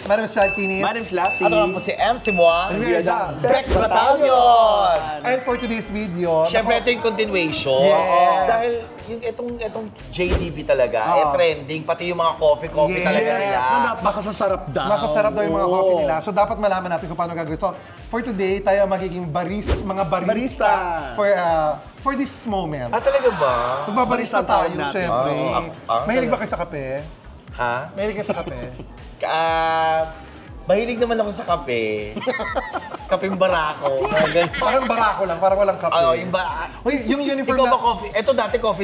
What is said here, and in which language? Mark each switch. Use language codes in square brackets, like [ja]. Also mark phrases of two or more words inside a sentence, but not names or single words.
[tl] Madam Sharkinis. Madam Lassie. Ano naman po si MC Moa? Mierda. Bex Battalion! [en] And for today's video, [tl] Siyempre, ito yung continuation. Yes. Dahil yung itong JDB talaga, trending. Pati yung mga coffee Yes. talaga nila. Masasarap daw. masasarap daw yung mga coffee nila. So dapat malaman natin kung paano gagawin. [en] So for today, [tl] tayo magiging mga barista. [en] For this moment. [tl] Talaga ba? Magbabarista tayo, natin. syempre. Mahilig ba kayo sa kape? Ha? Mahilig kayo sa kape? Mahilig naman ako sa kape. Kapeng barako. Parang barako lang, parang walang kape. Oo, yung ba... Uy, yung uniform Ikaw ba coffee? Ito dati coffee